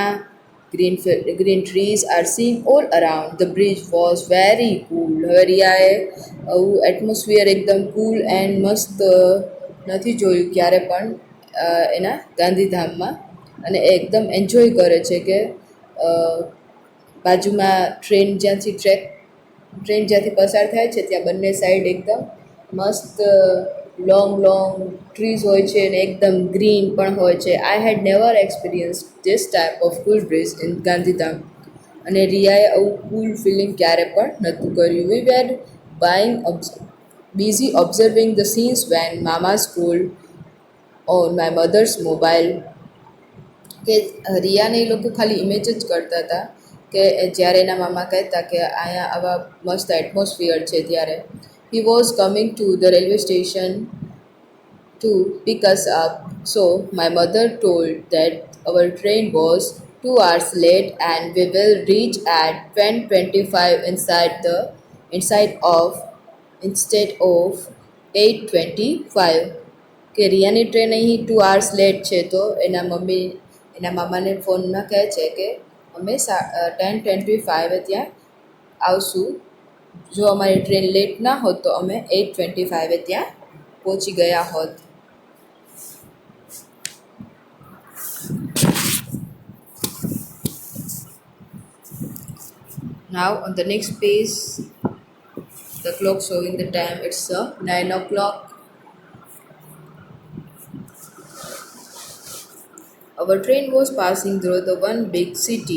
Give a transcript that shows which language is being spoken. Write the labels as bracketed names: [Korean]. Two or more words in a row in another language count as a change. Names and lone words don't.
[English] Green trees are seen all around. The bridge was very cool. [Gujarati] હવે રિયાએ આવું એટમોસ્ફિયર એકદમ [English] cool and [Gujarati] મસ્ત નથી જોયું ક્યારે પણ એના ગાંધીધામમાં. અને એ એકદમ એન્જોય કરે છે કે બાજુમાં ટ્રેન જ્યાંથી પસાર થાય છે ત્યાં બંને સાઈડ એકદમ મસ્ત [English] long trees [Gujarati] હોય છે અને એકદમ ગ્રીન પણ હોય છે. [English] I had never experience this type of cool bridge in Gandhidham. [Gujarati] અને રિયાએ આવું [English] cool feeling [Gujarati] ક્યારે પણ નહોતું કર્યું. [English] we were busy observing the scenes when Mama's called on my mother's mobile. [Gujarati] કે રિયાને એ લોકો ખાલી ઇમેજ જ કરતા હતા કે જ્યારે એના મામા કહેતા કે અહીંયા આવા મસ્ત એટમોસ્ફિયર છે ત્યારે. [English] he was coming to the railway station to pick us up. So my mother told that our train was 2 hours late and we will reach at 10:25 instead of 8:25. [Gujarati] કે રિયાની ટ્રેન અહીં [English] 2 hours late [Gujarati] છે તો એના મામાને ફોનમાં કહે છે કે અમે 10:25 ત્યાં આવશું. જો અમારી ટ્રેન લેટ ના હોત તો અમે 8:25 ત્યાં પહોંચી ગયા હોત. [English] Now on the next page, the clock showing the time, it's 9 o'clock. Our train was passing through the one big city.